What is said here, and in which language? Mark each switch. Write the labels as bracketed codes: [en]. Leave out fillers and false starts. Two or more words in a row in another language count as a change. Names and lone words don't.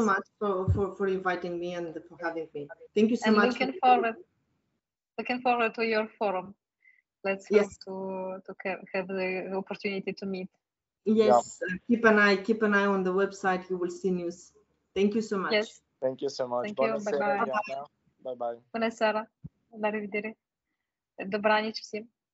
[en] so much for inviting me and for having me. Thank you so And much. looking forward to your forum. Let's Yes. hope to have the opportunity to meet. Yes, keep an eye on the website. You will see news. Thank you so much. Yes. Thank you so much. Thank you. Bye-bye. Bye-bye. [it] Buonasera. Arrivederci. [uk] Добраніч всім.